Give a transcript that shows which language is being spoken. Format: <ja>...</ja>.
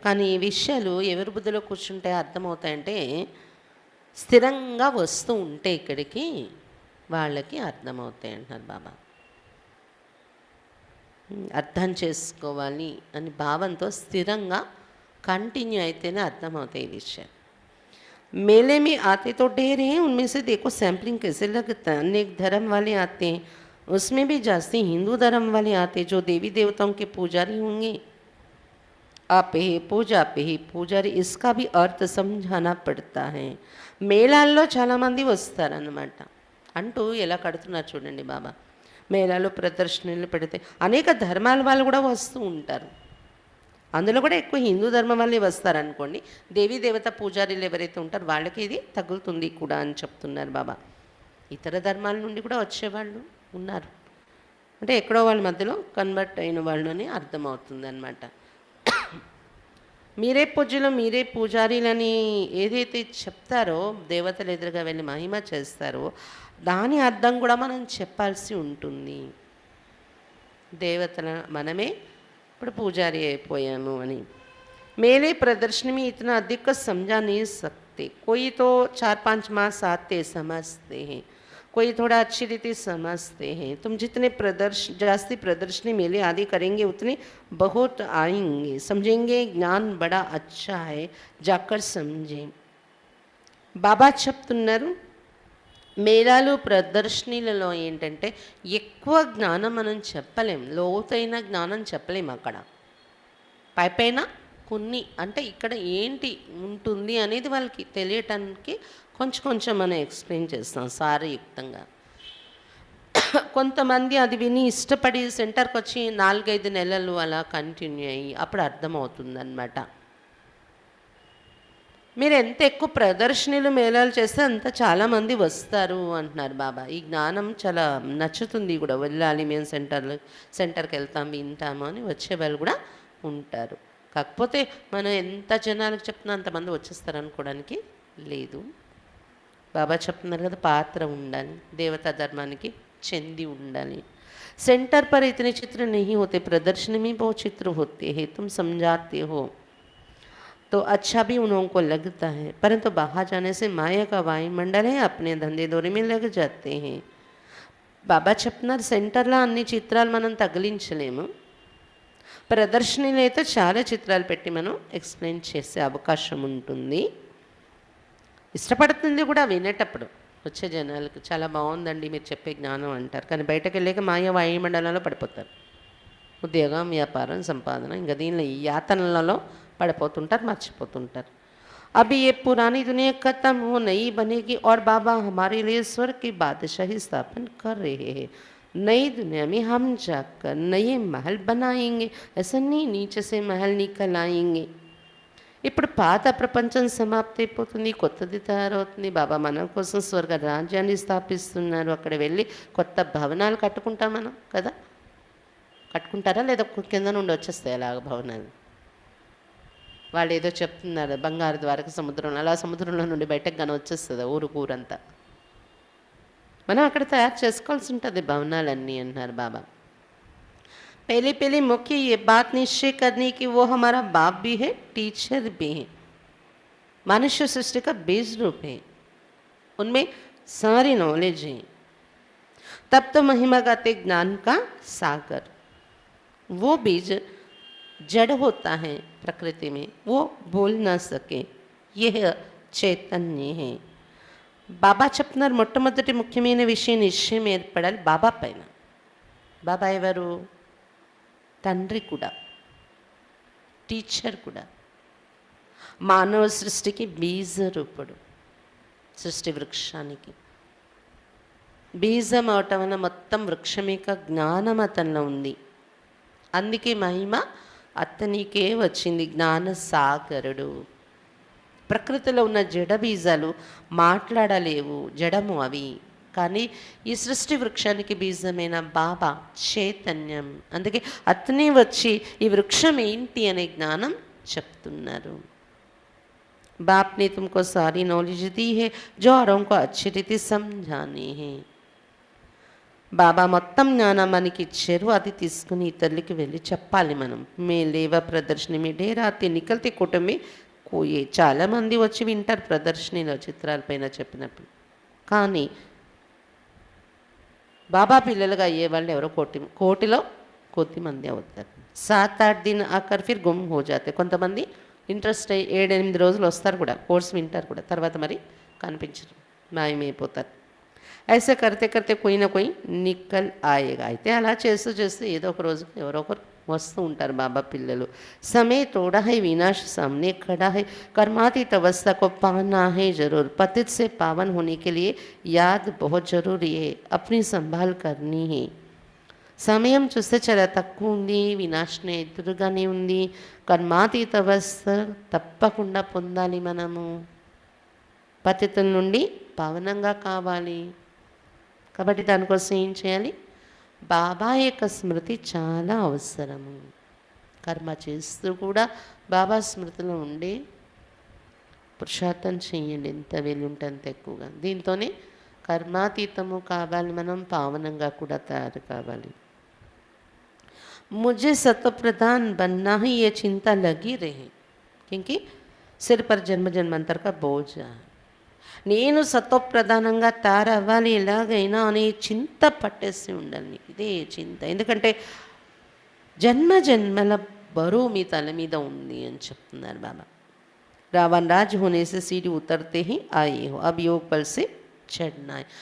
<te>కానీ ఈ విషయాలు ఎవరి బుద్ధిలో కూర్చుంటే అర్థమవుతాయంటే స్థిరంగా వస్తూ ఉంటే ఇక్కడికి వాళ్ళకి అర్థమవుతాయి అంటున్నారు బాబా. అర్థం చేసుకోవాలి అని భావంతో స్థిరంగా కంటిన్యూ అయితేనే అర్థమవుతాయి ఈ విషయాలు.</te> <hi>मेले में आते तो ढेर हैं, उनमें से देखो सैम्पलिंग कैसे लगता है. अनेक धर्म वाले आते हैं, उसमें भी जास्ती हिंदू धर्म वाले आते हैं जो देवी देवताओं के पुजारी होंगे. आप ही पूजा पे ही పూజారి, इसका भी अर्थ समझाना पड़ता है.</hi> <te>మేళాల్లో చాలామంది వస్తారన్నమాట అంటూ ఎలా కడుతున్నారు చూడండి బాబా. మేళాలో ప్రదర్శనలు పెడితే అనేక ధర్మాల వాళ్ళు కూడా వస్తూ ఉంటారు. అందులో కూడా ఎక్కువ హిందూ ధర్మం వాళ్ళే వస్తారనుకోండి. దేవీ దేవత పూజారీలు ఎవరైతే ఉంటారో వాళ్ళకి ఇది తగులుతుంది కూడా అని చెప్తున్నారు బాబా. ఇతర ధర్మాల నుండి కూడా వచ్చేవాళ్ళు ఉన్నారు. అంటే ఎక్కడో వాళ్ళ మధ్యలో కన్వర్ట్ అయిన వాళ్ళు అని అర్థమవుతుంది అన్నమాట. మీరే పూజలు మీరే పూజారీలని ఏదైతే చెప్తారో, దేవతలు ఎదురుగా వెళ్ళి మహిమ చేస్తారో దాని అర్థం కూడా మనం చెప్పాల్సి ఉంటుంది. దేవతల మనమే ఇప్పుడు పూజారి అయిపోయాము అని.</te> <hi>మేలే ప్రదర్శన में इतना अधिक समझा नहीं सकते. कोई तो 4-5 मास आते समझते हैं, कोई थोड़ा अच्छी रीति समझते हैं. तुम जितने जास्ती प्रदर्शनी मेले आदि करेंगे उतने बहुत आएंगे, समझेंगे. ज्ञान बड़ा अच्छा है, जाकर समझें.</hi> <te>బాబా చెప్తున్నారు మేళాలు ప్రదర్శనలలో ఏంటంటే ఎక్కువ జ్ఞానం మనం చెప్పలేం, లోతైన జ్ఞానం చెప్పలేం. అక్కడ పైపైన కొన్ని అంటే ఇక్కడ ఏంటి ఉంటుంది అనేది వాళ్ళకి తెలియటానికి కొంచెం కొంచెం మనం ఎక్స్ప్లెయిన్ చేస్తాం సారయుక్తంగా. కొంతమంది అది విని ఇష్టపడి సెంటర్కి వచ్చి 4-5 నెలలు అలా కంటిన్యూ అయ్యి అప్పుడు అర్థమవుతుంది అన్నమాట. మీరు ఎంత ఎక్కువ ప్రదర్శనలు మేళాలు చేస్తే అంత చాలామంది వస్తారు అంటున్నారు బాబా. ఈ జ్ఞానం చాలా నచ్చుతుంది కూడా. వెళ్ళాలి మేము సెంటర్కి వెళ్తాం వింటాము అని వచ్చేవాళ్ళు కూడా ఉంటారు. కాకపోతే మనం ఎంత జనాలకు చెప్తున్నా అంతమంది వచ్చేస్తారు అనుకోవడానికి లేదు. బాబా చెప్తున్నారు కదా పాత్ర ఉండాలి, దేవతా ధర్మానికి చెంది ఉండాలి.</te> <hi>सेंटर पर इतने चित्र नहीं होते, प्रदर्शनी में बहुत चित्र होते हैं. तुम समझाते हो तो अच्छा भी उन लोगों को लगता है, परंतु बाहर जाने से माया का वायुमंडल है, अपने धंधे दौरे में लग जाते हैं.</hi> <te>బాబా చెప్తున్నారు సెంటర్లో అన్ని చిత్రాలు మనం తగిలించలేము, ప్రదర్శనలో అయితే చాలా చిత్రాలు పెట్టి మనం ఎక్స్ప్లెయిన్ చేసే అవకాశం ఉంటుంది. ఇష్టపడుతుంది కూడా వినేటప్పుడు వచ్చే జనాలకు. చాలా బాగుందండి మీరు చెప్పే జ్ఞానం అంటారు. కానీ బయటకు వెళ్ళాక మాయ వాయుమండలంలో పడిపోతారు. ఉద్యోగం, వ్యాపారం, సంపాదన ఇంకా దీనిలో ఈ యాతనలలో పడిపోతుంటారు, మర్చిపోతుంటారు.</te> <hi>अभी ये पुरानी दुनिया खत्म हो नई बनेगी और बाबा हमारे लिए स्वर्ग की बादशाही स्थापन कर रहे हैं. नई दुनिया में हम जाकर नए महल बनाएंगे, ऐसा नहीं नीचे से महल निकल आएंगे.</hi> <te>ఇప్పుడు పాత ప్రపంచం సమాప్తి అయిపోతుంది, కొత్తది తయారవుతుంది. బాబా మన కోసం స్వర్గ రాజ్యాన్ని స్థాపిస్తున్నారు. అక్కడ వెళ్ళి కొత్త భవనాలు కట్టుకుంటాం మనం కదా. కట్టుకుంటారా లేదా కింద నుండి వచ్చేస్తాయి అలాగ భవనాలు? వాళ్ళు ఏదో చెప్తున్నారు బంగారు ద్వారక సముద్రం, అలా సముద్రంలో నుండి బయటకు కానీ వచ్చేస్తుంది ఊరంతా. మనం అక్కడ తయారు చేసుకోవాల్సి ఉంటుంది భవనాలన్నీ అంటున్నారు బాబా.</te> <hi>पहले पहले मुख्य ये बात निश्चय करने की वो हमारा बाप भी है, टीचर भी है, मनुष्य सृष्टि का बीज रूप है, उनमें सारी नॉलेज है. तब तो महिमा गाते ज्ञान का सागर. वो बीज जड़ होता है प्रकृति में, वो बोल ना सके, यह చైతన్య है.</hi> <te>బాబా చెప్తున్నారు మొట్టమొదటి ముఖ్యమైన విషయం నిశ్చయం ఏర్పడాలి బాబా పైన. బాబా ఎవరు? తండ్రి కూడా, టీచర్ కూడా, మానవ సృష్టికి బీజ రూపుడు, సృష్టి వృక్షానికి బీజం అవటం వల్ల మొత్తం వృక్షం యొక్క జ్ఞానం అతనిలో ఉంది. అందుకే మహిమ అతనికే వచ్చింది, జ్ఞాన సాగరుడు. ప్రకృతిలో ఉన్న జడ బీజాలు మాట్లాడలేవు, జడము అవి. కానీ ఈ సృష్టి వృక్షానికి బీజమైన బాబా చైతన్యం. అందుకే అతనే వచ్చి ఈ వృక్షం ఏంటి అనే జ్ఞానం చెప్తున్నారు.</te> <hi>बाप ने तुमको सारी नॉलेज दी है जो औरों को अच्छी रीति समझानी है.</hi> <te>బాబా మొత్తం జ్ఞానం మనకి ఇచ్చారు, అది తీసుకుని ఇతరులకి వెళ్ళి చెప్పాలి మనం.</te> <hi>మే లేవ ప్రదర్శని మీ డేరాతే నికల్తే కుటుంబే కోయే.</hi> <te>చాలామంది వచ్చి వింటారు ప్రదర్శనలో చిత్రాలపైన చెప్పినప్పుడు, కానీ బాబా పిల్లలుగా అయ్యే వాళ్ళు ఎవరో కోటిలో కొద్ది మంది అవుతారు.</te> <hi>7-8 दिन ఆఖర్ ఫిర్ గుమ్ హో జాతే.</hi> <te>కొంతమంది ఇంట్రెస్ట్ అయ్యి 7-8 రోజులు వస్తారు కూడా, కోర్స్ వింటారు కూడా, తర్వాత మరి కనిపించరు, మాయమైపోతారు.</te> <hi>ऐसे करते करते कोई ना कोई निकल आएगा.</hi> <te>అయితే అలా చేస్తూ చేస్తూ ఏదో ఒక రోజు ఎవరో ఒకరు వస్తూ ఉంటారు బాబా పిల్లలు.</te> <hi>समय थोड़ा है, विनाश सामने खड़ा है, कर्मातीत अवस्था को पाना है जरूर. पतित से पावन होने के लिए याद बहुत जरूरी है, अपनी संभाल करनी है.</hi> <te>సమయం చూస్తే చాలా తక్కువ ఉంది, వినాశనం ఎదురుగానే ఉంది. కర్మాతీత అవస్థ తప్పకుండా పొందాలి మనము, పతితుల నుండి పావనంగా కావాలి. కాబట్టి దానికోసం ఏం చేయాలి? బాబా యొక్క స్మృతి చాలా అవసరము. కర్మ చేస్తూ కూడా బాబా స్మృతిలో ఉండి పురుషార్థం చేయండి, ఎంత వీలుంటే అంత ఎక్కువగా. దీంతోనే కర్మాతీతము కావాలి, మనం పావనంగా కూడా తయారు కావాలి.</te> <hi>मुझे सत्व प्रधान बनना ही ये चिंता लगी रही, क्योंकि सिर पर जन्म जन्मांतर का बोझ है.</hi> <te>నేను సత్వప్రధానంగా తయారవ్వాలి ఎలాగైనా అనే చింత పట్టేసి ఉండాలి నీకు, ఇదే చింత. ఎందుకంటే జన్మ జన్మల బరువు మీ తల మీద ఉంది అని చెప్తున్నారు బాబా.</te> <hi>రావణ రాజ్ హోనే సే సీడి ఉతర్తే హీ ఆయే హో, అబ్ యోగ బల్ సే చడ్నా హై.</hi>